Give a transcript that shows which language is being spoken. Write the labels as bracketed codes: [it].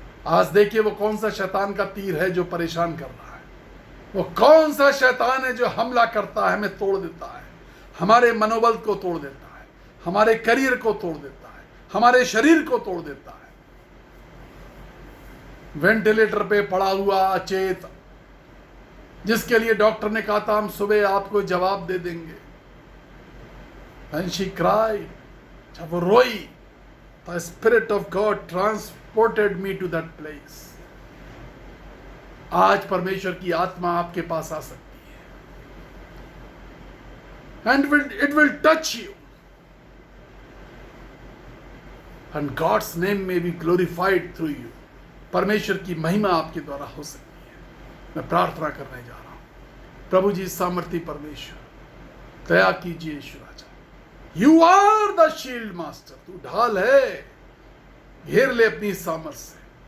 [hi] आज देखिए वो कौन सा शैतान का तीर है जो परेशान कर रहा है, वो कौन सा शैतान है जो हमला करता है, हमें तोड़ देता है, हमारे मनोबल को तोड़ देता है, हमारे करियर को तोड़ देता है, हमारे शरीर को तोड़ देता है। वेंटिलेटर पे पड़ा हुआ अचेत, जिसके लिए डॉक्टर ने कहा था हम सुबह आपको जवाब दे देंगे। [en] And she cried, [hi] जब वो रोई, [en] the Spirit of God transported me to that place। [hi] आज परमेश्वर की आत्मा आपके पास आ सकती है, [en] and it will touch you, and God's name may be glorified through you। [hi] परमेश्वर की महिमा आपके द्वारा हो सकती है। मैं प्रार्थना करने जा रहा हूं। प्रभु जी सामर्थी परमेश्वर, दया कीजिए यीशु राजा। [en] you are the shield master, [hi] तू ढाल है, घेर ले अपनी सामर्थ से।